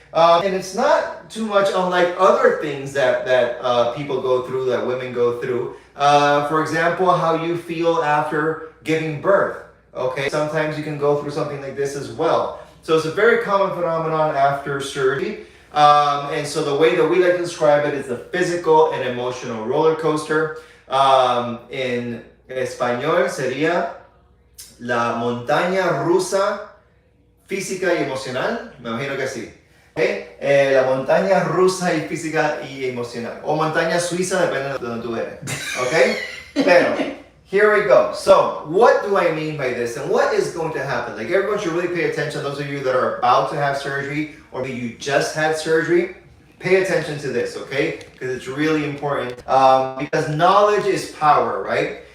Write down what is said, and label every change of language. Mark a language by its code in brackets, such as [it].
[en] And it's not too much unlike other things that people go through, that women go through. For example, how you feel after giving birth, okay? Sometimes you can go through something like this as well. So it's a very common phenomenon after surgery. And so the way that we like to describe it is the physical and emotional roller coaster. [es] En español sería la montaña rusa física y emocional. Me imagino que sí. ¿Okay? La montaña rusa y física y emocional. O montaña suiza, depende de donde tú eres. [en] Okay? [es] Pero, [en] here we go. So, what do I mean by this and what is going to happen? Like, everyone should really pay attention. Those of you that are about to have surgery or maybe you just had surgery, pay attention to this, okay? Because it's really important. Because knowledge is power, right?